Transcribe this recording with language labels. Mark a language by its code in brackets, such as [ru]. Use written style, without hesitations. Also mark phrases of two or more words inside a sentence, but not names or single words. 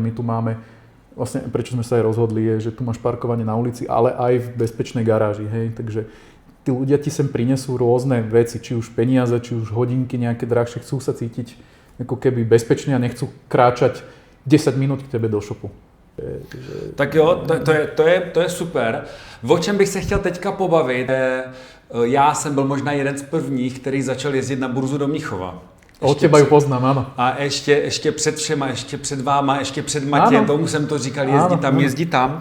[sk] My tu máme, vlastne prečo sme sa aj rozhodli, je, že tu máš parkovanie na ulici, ale aj v bezpečnej garáži, hej. Takže tí ľudia ti sem prinesú rôzne veci, či už peniaze, či už hodinky nejaké drahšie, chcú sa cítiť ako keby bezpečne a nechcú kráčať 10 minút k tebe do shopu. [cs] Tak jo, to je super. O čem bych se chtěl teďka pobavit, já jsem byl možná jeden z prvních, který začal jezdit na burzu do Mnichova. [sk] Od teba ju poznám, áno. [cs] A ještě před všema, ještě před váma, ještě před Matějem, tomu jsem to říkal, jezdí tam.